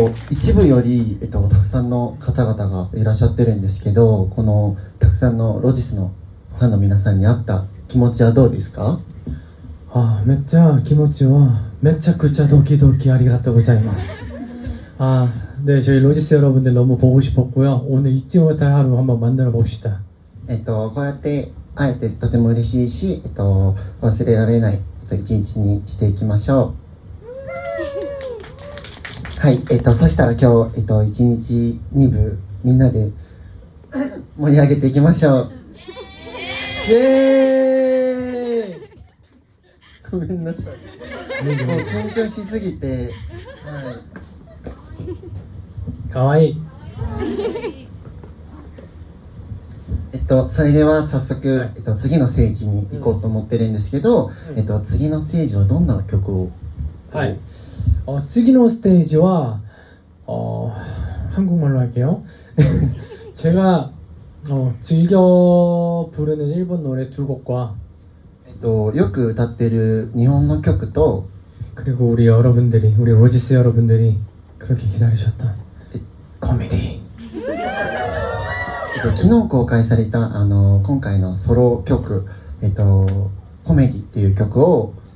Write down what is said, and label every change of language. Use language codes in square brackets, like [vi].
[ja] 一部より、たくさんの方々がいらっしゃってるんですけど、このたくさんのロジスのファンの皆さんに会った気持ちはどうですか？めっちゃ気持ちはめちゃくちゃドキドキありがとうございます。 [ko] 네, 저희 로지스 여러분들 너무 보고 싶었고요. 오늘 잊지 못할 하루 한번 만들어 봅시다. [ja] こうやって会えてとても嬉しいし、忘れられない一日にしていきましょう。はい、そしたら今日、1日2部みんなで盛り上げていきましょう。イエーイ。ごめんなさい。もう緊張しすぎて、はい。かわいい。それでは早速、次のステージに行こうと思ってるんですけど、次のステージはどんな曲を？はい. 次の [ko] 스테이지와 한국말로 할게요. 제가 즐겨 부르는 일본 노래 두 곡과 [ja] よく歌ってる日本の曲と [ko] 그리고 우리 여러분들이 우리 로지스 여러분들이 그렇게 기다리셨던 코미디. [ja] 昨日公開された今回のソロ曲コメディっていう曲を